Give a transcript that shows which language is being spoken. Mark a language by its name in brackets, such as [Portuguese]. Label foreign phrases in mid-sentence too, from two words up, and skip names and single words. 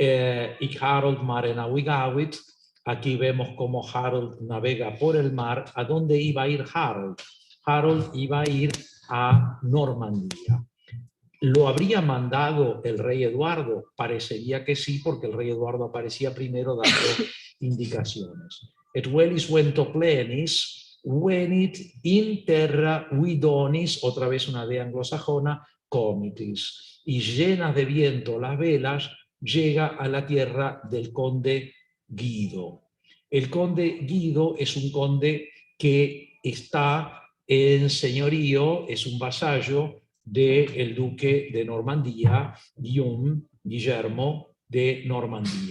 [Latin] Ich Harold mare navigavit. [Spanish] Aquí vemos cómo Harold navega por el mar. ¿A dónde iba a ir Harold? Harold iba a ir a Normandía. ¿Lo habría mandado el rey Eduardo? Parecería que sí, porque el rey Eduardo aparecía primero dando indicaciones. [Latin] Et velis vento plenis, venit in terra vidonis, [Spanish] otra vez una D anglosajona, comitis. Y llenas de viento las velas, llega a la tierra del conde Guido. El conde Guido es un conde que está en señorío, es un vasallo del duque de Normandía, Guillermo de Normandía.